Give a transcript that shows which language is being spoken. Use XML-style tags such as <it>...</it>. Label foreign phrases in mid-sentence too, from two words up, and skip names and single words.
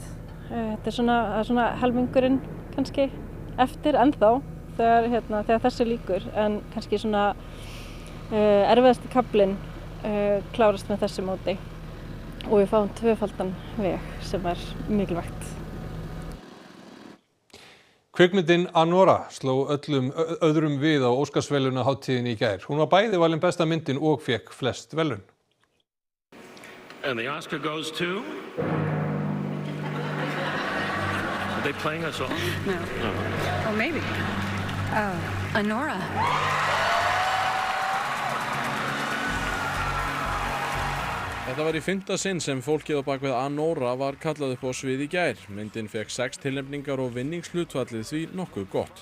<is>Þetta svona helmingurinn kannski eftir ennþá þegar þessu líkur, en kannski svona erfiðasti kaflinn klárast með þessu móti og við fáum tvöfaldan veg sem mikilvægt. Kvikmyndin Anora sló öllum öðrum við á Óskarsverðlaunahátíðinni í gær. Hún var bæði valin besta myndin og fékk flest verðlaun.</is> <en>And the Oscar goes to... Are they playing us off? No. Oh, maybe. Anora.</en> <is>Þetta var í 5. sinn sem fólkið á bakvið Anora var kallað upp á svið í gær. Myndin fékk 6 tilnefningar og vinningshlutfallið því nokkuð gott.</is>